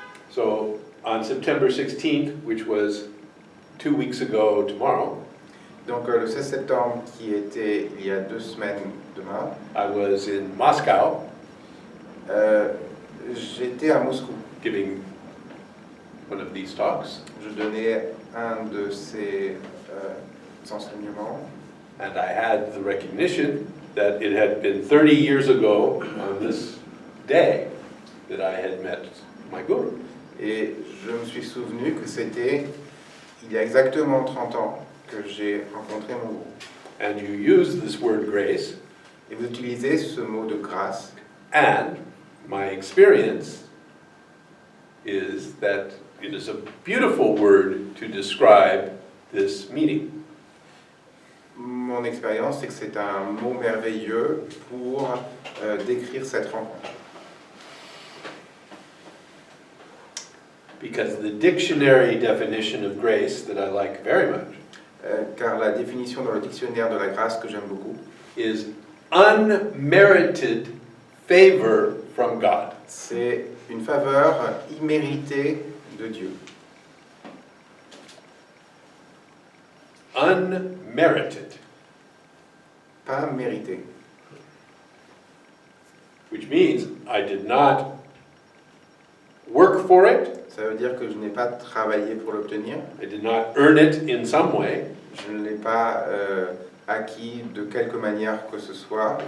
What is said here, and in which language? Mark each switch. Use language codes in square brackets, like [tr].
[en] So on September 16th, which was 2 weeks ago tomorrow, [fr] Donc le 16 septembre, qui était il y a 2 semaines demain, [en] I was in Moscow [fr] j'étais à Moscou. [en] giving one of these talks, [fr] Je donnais un de ces enseignements [en] and I had the recognition that it had been 30 years ago on this day that I had met my guru. [fr] et je me suis souvenu que c'était il y a exactement 30 ans que j'ai rencontré mon gourou. [en] And you use this word grace, [fr] Et vous utilisez ce mot de grâce. [en] and my experience is that it is a beautiful word to describe this meeting. [fr] Mon expérience, c'est que c'est un mot merveilleux pour décrire cette rencontre. [en] Because the dictionary definition of grace that I like very much [fr] car la définition dans le dictionnaire de la grâce que j'aime beaucoup, [en] is unmerited favor from God. [fr] c'est une faveur imméritée de Dieu. [en] Unmerited, [fr] Pas méritée. [en] which means I did not work for it, [fr] Ça veut dire que je n'ai pas travaillé pour l'obtenir, [en] I did not earn it in some way, [fr] je ne l'ai pas acquis de quelque manière que ce soit,